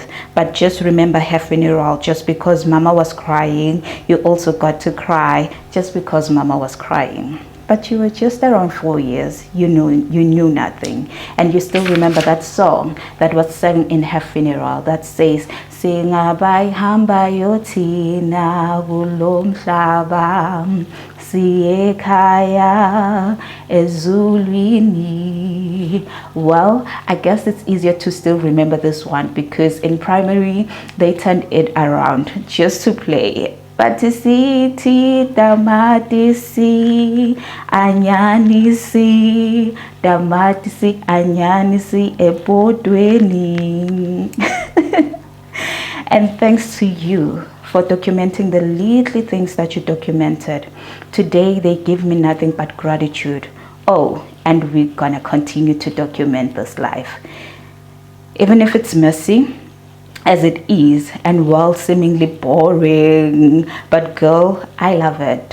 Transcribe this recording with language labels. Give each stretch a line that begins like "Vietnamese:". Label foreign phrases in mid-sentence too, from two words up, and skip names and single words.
English: But just remember her funeral. Just because Mama was crying, you also got to cry just because Mama was crying. But you were just around 4 years. You knew nothing. And you still remember that song that was sung in her funeral that says,
Zulu: Singabhayihamba yothina kulo mhlaba siye ekhaya ezulwini.
English: Well, I guess it's easier to still remember this one because in primary they turned it around just to play it.
Zulu: Patisiti damatisi anyanisi damatisi anyanisi ebodweni.
English: And thanks to you for documenting the little things that you documented. Today they give me nothing but gratitude. Oh, and we're gonna continue to document this life. Even if it's messy, as it is, and while seemingly boring, but girl, I love it.